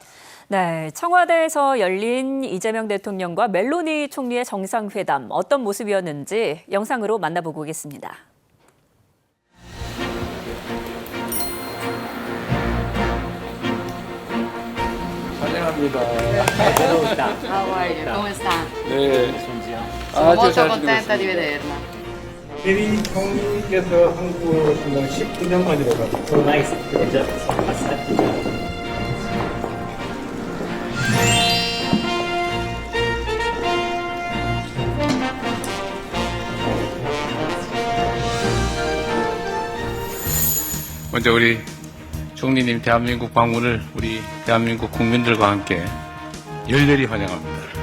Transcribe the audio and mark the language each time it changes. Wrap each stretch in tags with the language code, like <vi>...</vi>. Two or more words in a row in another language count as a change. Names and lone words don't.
<ko>네, 청와대에서 열린 이재명 대통령과 멜로니 총리의 정상회담 어떤 모습이었는지 영상으로 만나보고 오겠습니다. 환영합니다.</ko> <en>How are you?</en> <it>Come sta?</it> <ko>네.</ko> <it>Sono molto contenta di vederla.</it> <ko>혜리 총리께서 한국을 오신 건 19년 만이라고 합니다. 먼저 우리 총리님 대한민국 방문을 우리 대한민국 국민들과 함께 열렬히 환영합니다.</ko>